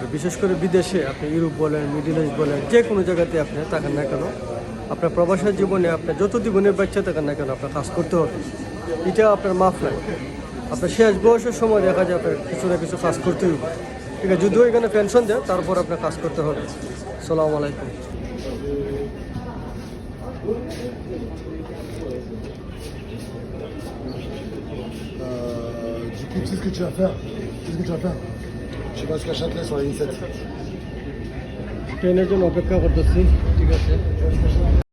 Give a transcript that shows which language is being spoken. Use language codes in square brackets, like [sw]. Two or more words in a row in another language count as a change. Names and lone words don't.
[bn] বিশেষ করে বিদেশে, আপনি ইউরোপ বলেন, মিডিল ইস্ট বলেন, যে কোনো জায়গাতে আপনি থাকেন না কেন, আপনার প্রবাসের জীবনে আপনি যত জীবনের বাচ্চা থাকেন না কেন আপনার কাজ করতে হবে। এটা আপনার মাফ নাই। আপনার শেষ বয়সের সময় দেখা যায় আপনার কিছু না কিছু কাজ করতে হবে। ঠিক আছে, যদিও এখানে পেনশন দেয়, তারপর আপনার কাজ করতে হবে। [ar] السلام عليكم. [fr] Du coup, tu sais ce que tu vas faire? Tu sais ce que tu vas faire? Tu vas jusqu'à Châtelet sur la ligne 7. [bn] ট্রেনের জন্য অপেক্ষা করতেছি। ঠিক আছে।